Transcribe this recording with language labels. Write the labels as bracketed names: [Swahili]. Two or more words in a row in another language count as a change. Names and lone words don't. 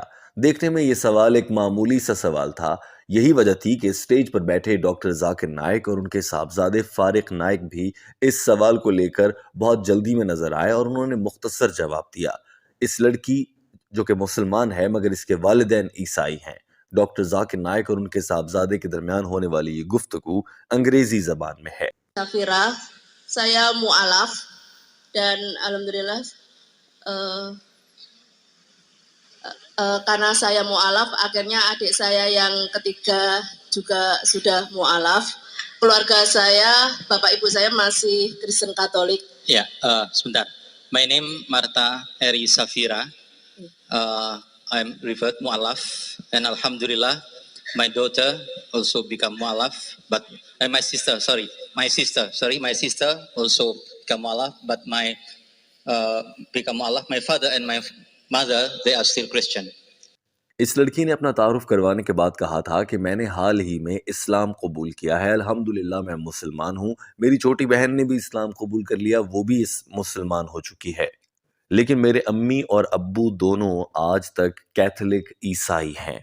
[Hindi] देखने में ये सवाल एक मामूली सा सवाल था। यही वजह थी कि स्टेज पर बैठे डॉक्टर जाकिर नाइक और उनके साहबजादे फारिक नाइक भी इस सवाल को लेकर बहुत जल्दी में नजर आए और उन्होंने मुख्तसर जवाब दिया। इस लड़की जो कि मुसलमान है मगर इसके वालिदैन ईसाई हैं। डॉक्टर जाकिर नाइक और उनके साहबजादे के दरमियान होने वाली ये गुफ्तगू अंग्रेजी जबान में है। [Indonesian] Safira, saya mu'alaf dan alhamdulillah eh, karena saya mu'alaf, akhirnya adik saya yang ketiga juga sudah mu'alaf. Keluarga saya, bapak ibu saya masih Kristen Katolik. Ya, sebentar. [English] My name Marta Eri Safira. I'm revert mu'alaf, and alhamdulillah my daughter also become mu'alaf, but my sister also become mu'alaf, but my become mu'alaf. My father and my mother, they are still Christian. [Hindi] इस लड़की ने अपना तारुफ करवाने के बाद कहा था कि मैंने हाल ही में इस्लाम कबूल किया है, अल्हम्दुलिल्लाह मैं मुसलमान हूँ। मेरी छोटी बहन ने भी इस्लाम कबूल कर लिया, वो भी इस मुसलमान हो चुकी है। लेकिन मेरे अम्मी और अब्बू दोनों आज तक कैथोलिक ईसाई हैं।